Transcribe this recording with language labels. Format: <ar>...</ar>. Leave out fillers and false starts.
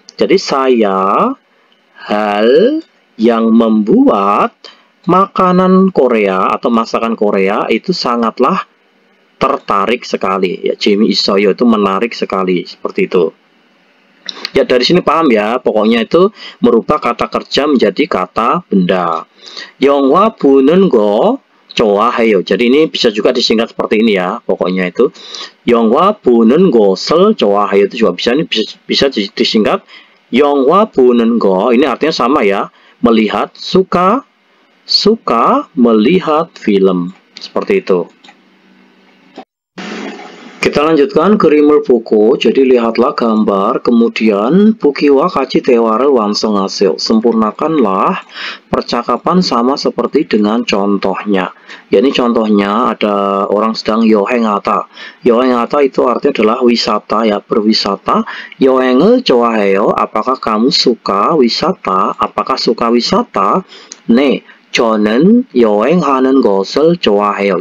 <id>Jadi saya hal yang membuat makanan Korea atau masakan Korea itu sangatlah tertarik sekali. Ya, 재미있어요 itu menarik sekali, seperti itu. Ya, dari sini paham ya, pokoknya itu merubah kata kerja menjadi kata benda.</id> <ko>영화 보는 거 좋아해요.</ko> <id>Jadi ini bisa juga disingkat seperti ini ya. Pokoknya itu</id> <ko>영화 보는 것을 좋아해요</ko> <id>itu juga bisa disingkat</id> <ko>영화 보는 거.</ko> <id>Ini artinya sama ya. Melihat, suka melihat film. Seperti itu. Kita lanjutkan ke rimul buku. Jadi lihatlah gambar, kemudian bukiwa kaci teware wansengaseo. Sempurnakanlah percakapan sama seperti dengan contohnya. Ya, ini contohnya ada orang sedang yohengata. Yohengata itu artinya adalah wisata ya, berwisata.</id> <ko>Yoheng을 좋아해요.</ko> <id>Apakah kamu suka wisata? Apakah suka wisata? 네,</id> <ko>저는 여행하는 것을 좋아해요.</ko>